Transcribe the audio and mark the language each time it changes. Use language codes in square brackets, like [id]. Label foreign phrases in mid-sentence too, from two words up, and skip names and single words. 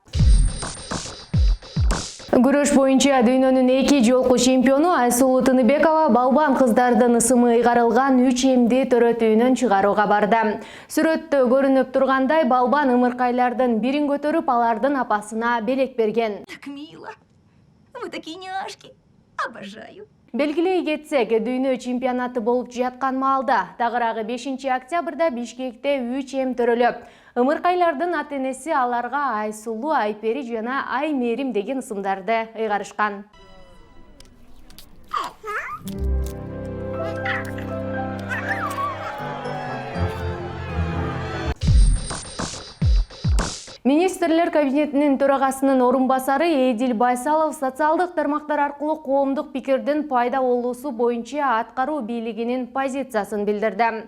[ky] Күрөш боюнча дүйнөнүн 2 жолку чемпиону Айсулуу Тыныбекова балбан кыздардын ысымы ыйгарылган 3 эмди төрөт үйүнөн чыгарууга барды. Сүрөттө көрүнүп тургандай балбан ымыркайлардын бирин көтөрүп, алардын апасына белек берген. [ru] Так мило. Вы такие няшки. Обожаю. [ky] Белгилей кетсек, дүйнө чемпионаты болуп жаткан маалда тагыраагы 5 октябрда Бишкекте 3 эм төрөлөп, ымыркайлардын ата-энеси аларга Айсулуу, Айпери жана Аймерим деген ысымдарды ыйгарышкан. Министрлер кабинетинин төрагасынын орун басары Эдил Байсалов социалдык тармактар аркылуу коомдук пикирдин пайда болуусу боюнча аткаруу бийлигинин позициясын билдирди.